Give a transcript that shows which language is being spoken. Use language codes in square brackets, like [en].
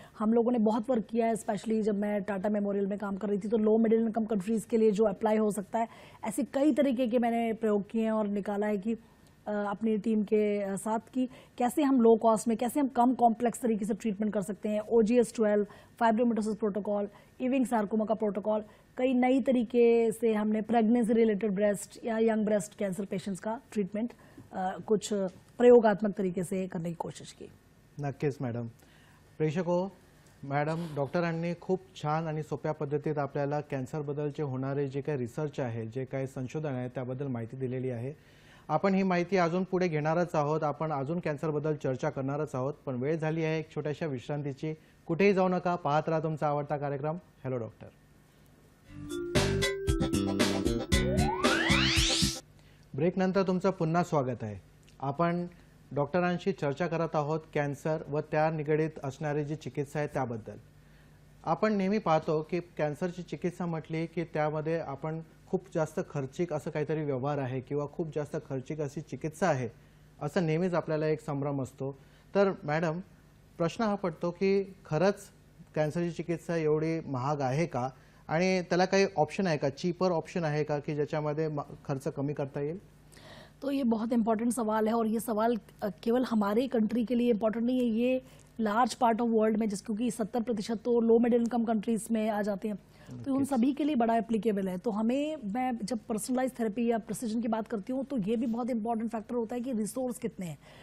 [hi] हम लोगों ने बहुत वर्क किया है, स्पेशली जब मैं टाटा मेमोरियल में काम कर रही थी, तो लो मिडिल इनकम कंट्रीज़ के लिए जो अप्लाई हो सकता है, ऐसे कई तरीके के मैंने प्रयोग किए हैं और निकाला है कि अपनी टीम के साथ कि कैसे हम लो कॉस्ट में, कैसे हम कम कॉम्प्लेक्स तरीके से ट्रीटमेंट कर सकते हैं। OGS-12, फाइब्रोमेटोसिस प्रोटोकॉल, इविंग सार्कोमा का प्रोटोकॉल, कई नई तरीके से हमने प्रेगनेंसी रिलेटेड ब्रेस्ट या यंग ब्रेस्ट कैंसर पेशेंट्स का ट्रीटमेंट कुछ प्रयोगात्मक तरीके से करने की कोशिश की। [mr] नक्कीच मॅडम। प्रेक्षको, मॅडम डॉक्टरांनी खूप छान आणि सोप्या पद्धतीत आपल्याला कॅन्सरबद्दलचे होणारे जे काही रिसर्च आहे, जे काही संशोधन आहे त्याबद्दल माहिती दिलेली आहे। आपण ही माहिती अजून पुढे घेणारच आहोत, आपण अजून कॅन्सरबद्दल चर्चा करणारच आहोत, पण वेळ झाली आहे एक छोट्याशा विश्रांतीची। कुठेही जाऊ नका, पाहत राहा तुमचा आवडता कार्यक्रम हॅलो डॉक्टर. ब्रेकनंतर तुमचं पुन्हा स्वागत आहे. आपण डॉक्टरांशी चर्चा करत आहोत कॅन्सर व त्या निगडीत असणारी जी चिकित्सा आहे त्याबद्दल. आपण नेहमी पाहतो की कॅन्सरची चिकित्सा म्हटली की त्यामध्ये आपण खूप जास्त खर्चिक असं काहीतरी व्यवहार आहे किंवा खूप जास्त खर्चिक अशी चिकित्सा आहे असं नेहमीच आपल्याला एक संभ्रम असतो. तर मॅडम, प्रश्न हा पडतो की खरंच कॅन्सरची चिकित्सा एवढी महाग आहे का आणि त्याला काही ऑप्शन आहे का, चीपर ऑप्शन आहे का की ज्याच्यामध्ये खर्च कमी करता येईल? [hi] तो ये बहुत इंपॉर्टेंट सवाल है और ये सवाल केवल हमारे कंट्री के लिए इम्पोर्टेंट नहीं है, ये लार्ज पार्ट ऑफ वर्ल्ड में, जिस क्योंकि 70% तो लो मिडिल इनकम कंट्रीज में आ जाते हैं, तो उन सभी के लिए बड़ा एप्लीकेबल है. तो हमें, मैं जब पर्सनलाइज थेरेपी या प्रिसिजन की बात करती हूँ तो ये भी बहुत इंपॉर्टेंट फैक्टर होता है कि रिसोर्स कितने हैं.